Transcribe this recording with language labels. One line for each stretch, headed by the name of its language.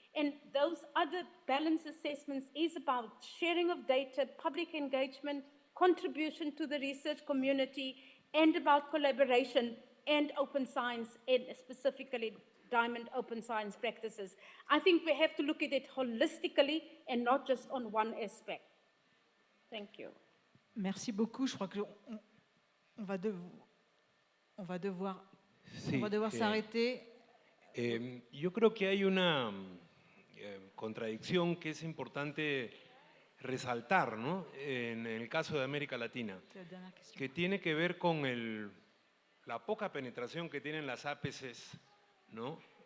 English: And those other balanced assessments is about sharing of data, public engagement, contribution to the research community, and about collaboration and open science, and specifically Diamond Open Science practices. I think we have to look at it holistically and not just on one aspect. Thank you.
French: Merci beaucoup. Je crois qu'on va devoir s'arrêter.
Spanish: Yo creo que hay una contradicción que es importante resaltar, ¿no? En el caso de América Latina, que tiene que ver con la poca penetración que tienen las APCs, ¿no?